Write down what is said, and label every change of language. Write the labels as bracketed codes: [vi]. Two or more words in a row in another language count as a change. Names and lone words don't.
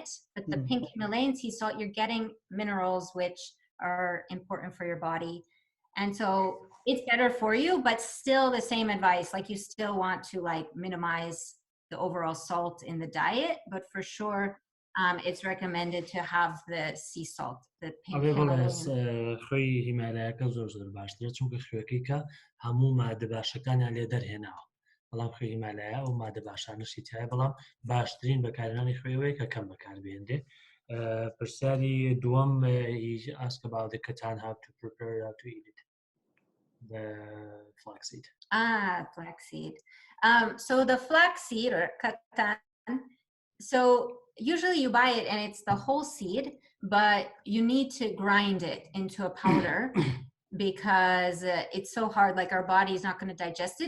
[en] But the pink Himalayan sea salt, you're getting minerals which are important for your body. And so it's better for you, but still the same advice, like you still want to like minimize the overall salt in the diet, but for sure it's recommended to have the sea salt, the pink Himalayan. [ckb] خوی هیمالایەکە زۆر زۆر باشترە چونکە خوێکەی کە هەموو مادە باشەکانیان لێ دەرهێناوە. بەڵام خوێ هیمالایە و مادە باشانشی تایە بەڵام باشترین بەکارهێنانی خوێوەیە کە کەم بەکاربێنرێ. پرسیاری دووەم [en] he asked about the katan, how to prepare, how to eat it. The flaxseed. Flaxseed. So the flaxseed or katan, so usually you buy it and it's the whole seed, but you need to grind it into a powder because it's so hard, like our body is not going to digest it.